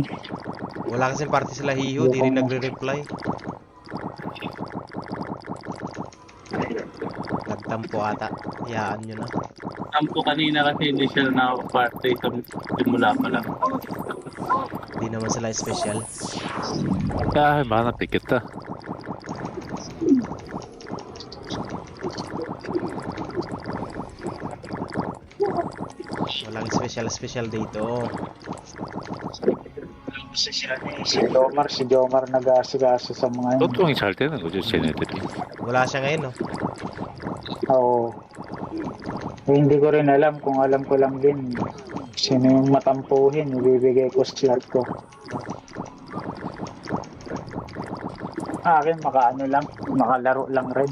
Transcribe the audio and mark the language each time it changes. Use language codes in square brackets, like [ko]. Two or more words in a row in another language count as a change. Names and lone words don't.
[tl] Wala kasing party sila Hiho, di rin nagre-reply. Nagtampo ata. Iyaan nyo na. Tampo kanina kasi hindi sila nakaka-party sa simula pa lang. Di naman sila special. [ko] 야, 만화 뺏겼다. [tl] Walang special dito. Si Jomar nag-aasikaso sa mga yun. [ko] 소통이 잘 되는 거죠, 쟤네들이. [tl] Wala siya ngayon, no? Oo. Eh, hindi ko rin alam, kung alam ko lang din sino yung matampuhin, ibibigay ko slot ko. Akin, makaano lang, makalaro lang rin.